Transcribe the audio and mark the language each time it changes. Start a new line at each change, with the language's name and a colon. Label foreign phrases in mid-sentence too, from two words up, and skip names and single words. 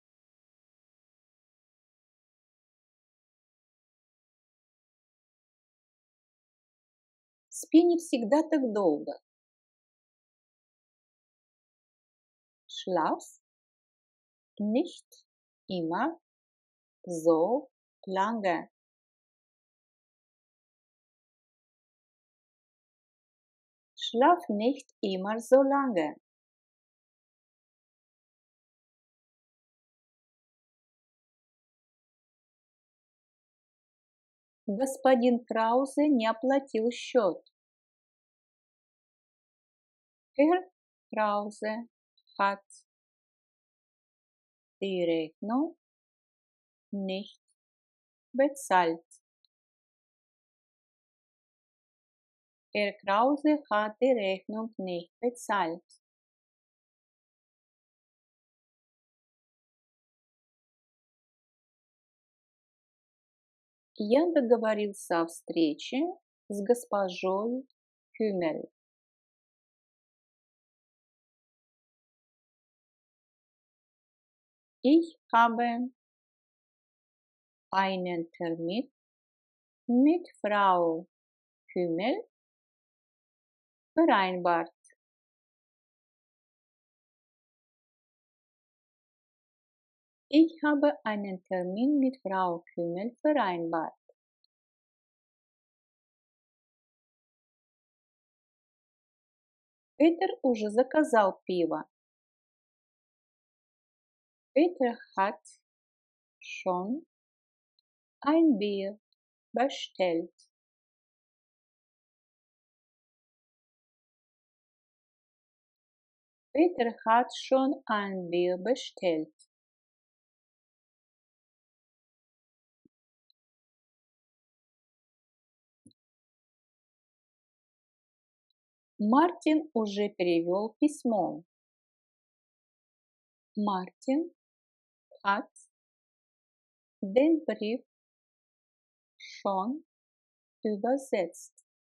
Russian: Спи не всегда так долго.
German: Schlaf nicht immer so lange. Schlaf nicht immer so lange.
Russian: Господин Краузе не оплатил счет.
German: Herr Krause hat die Rechnung nicht bezahlt. Herr Krause hat die Rechnung nicht bezahlt.
Russian: Я договорился о встрече с госпожой Кюмель.
German: Ich habe einen Termin mit Frau Kümmel vereinbart. Ich habe einen Termin mit Frau Kümmel vereinbart.
Russian: Peter уже заказал пиво.
German: Peter hat schon ein Bier bestellt. Peter hat schon ein Bier bestellt.
Russian: Мартин уже перевел письмо.
German: Мартин hat den Brief schon übersetzt.